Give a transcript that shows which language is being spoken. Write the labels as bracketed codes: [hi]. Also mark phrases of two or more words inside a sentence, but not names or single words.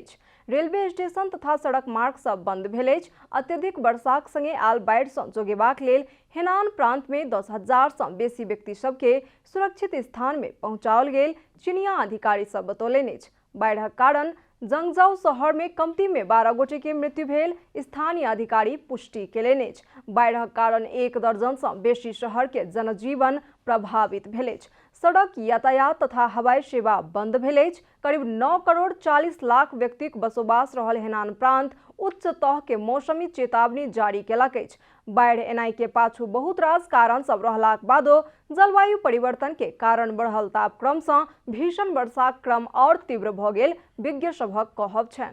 [mai] रेलवे स्टेशन तथा सड़क मार्ग सब बंद भेल। अत्यधिक वर्षाक संगे आयल बाढ़ सँ जोगेबाक लेल हेनान प्रांत में 10,000 सँ बेसी व्यक्ति सबके सुरक्षित स्थान में पहुंचाओल गेल चीनिया अधिकारी सब बतौलनि। बाढ़क कारण जंगजाऊ शहर में कमती में 12 गोटे के मृत्यु भेल स्थानीय अधिकारी पुष्टि केलनि। बाढ़क कारण 1 दर्जन सँ बेसी शहर के जनजीवन प्रभावित भेल। सड़क यातायात तथा हवाई सेवा बंद भेल। करीब 9 करोड़ 40 लाख व्यक्तिक बसोबास रहल हेनान प्रांत उच्च तह के मौसमी चेतावनी जारी केलक अछि। बाढ़ एनाई के पाछू बहुत रास कारण सब रहलाक बादो जलवायु परिवर्तन के कारण बढ़ल तापक्रम सँ भीषण वर्षाक क्रम और तीव्र भ गेल विज्ञ सभक कहब छनि।